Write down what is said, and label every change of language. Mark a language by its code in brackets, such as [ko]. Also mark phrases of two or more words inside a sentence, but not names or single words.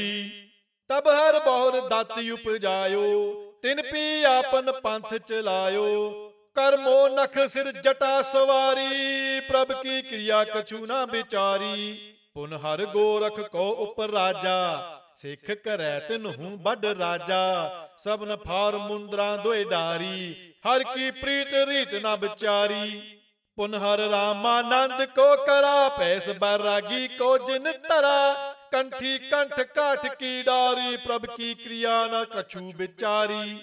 [hi] तब हर बहुर दाति उपजायो, तिन पी आपन पंथ चलायो। कर्मो नख सिर जटा सवारी, प्रभ की क्रिया कछु ना विचारी। पुन हर गोरख को उपर राजा, [pa] ਸਿੱਖ ਕਰੈ ਤਿਨਹੂ ਬਡ ਰਾਜਾ, ਸਭਨ ਫਾਰ ਮੁੰਦਰਾਂ ਦੋਇ ਡਾਰੀ, ਹਰ ਕੀ ਪ੍ਰੀਤ ਰੀਤ ਨ ਵਿਚਾਰੀ। ਪੁਨ ਹਰ ਰਾਮਾਨੰਦ ਕੋ ਕਰਾ, ਪੈਸ ਬੈਰਾਗੀ ਕੋ ਜਿਨ ਤਰਾ, ਕੰਠੀ ਕੰਠ ਕਾਠ ਕੀ ਡਾਰੀ, ਪ੍ਰਭ ਕੀ ਕਿਰਿਆ ਨ ਕਛੂ ਵਿਚਾਰੀ।